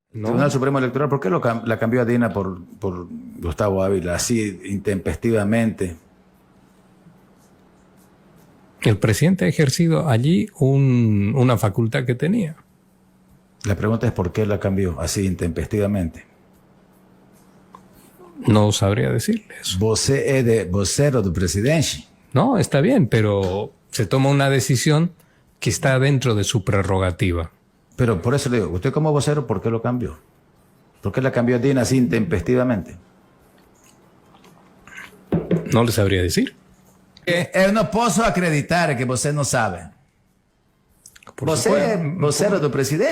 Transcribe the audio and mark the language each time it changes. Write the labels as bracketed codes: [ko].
[es] El Tribunal Supremo Electoral, ¿por qué la cambió a Dina por Gustavo Ávila así intempestivamente? El presidente ha ejercido allí una facultad que tenía. La pregunta es ¿por qué la cambió así intempestivamente? No sabría decirle eso. Você es vocero de presidencia. No, está bien, pero se toma una decisión que está dentro de su prerrogativa. Pero por eso le digo, usted como vocero, ¿por qué lo cambió? ¿Por qué la cambió a Dina así intempestivamente? No le sabría decir. [pt] Eu não posso acreditar que você não sabe. Você é vocero do presidente.